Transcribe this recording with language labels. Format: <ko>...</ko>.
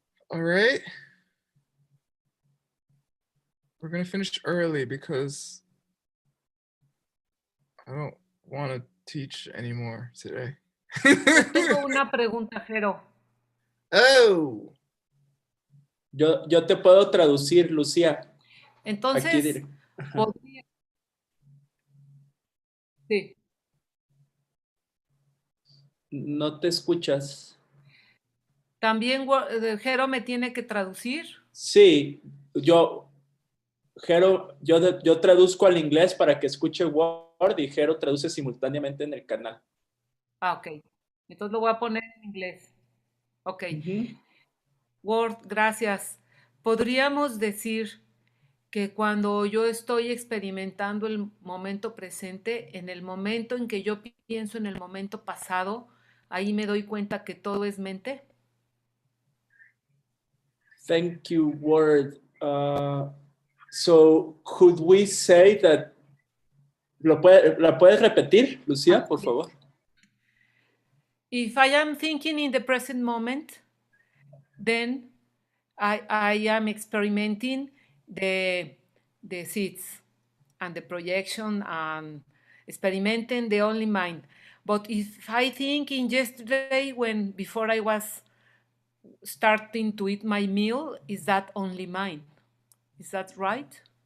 <en>All right. We're gonna finish early because I don't want to teach anymore today.</en> <es>Yo tengo una pregunta, Jero. Oh. Yo te puedo traducir, Lucía. Aquí Entonces, diré. podría- sí, No te escuchas. también Jero me tiene que traducir. Sí, Jero, yo traduzco al inglés para que escuche Word y Jero traduce simultáneamente en el canal. Ah, ok. Entonces lo voy a poner en inglés. Ok. Ujú. Word, gracias. Podríamos decir que cuando yo estoy experimentando el momento presente, en el momento en que yo pienso en el momento pasado, ahí me doy cuenta que todo es mente.</es> <en>Thank you, Word. So, could we say that...</en> <es>¿La puedes repetir, Lucía, por favor?</es> <en>If I am thinking in the present moment, then I am experimenting the seeds and the projection and experimenting the only mind. But if I think in yesterday when before I was starting to eat my meal, is that only mine? Is that right?</en>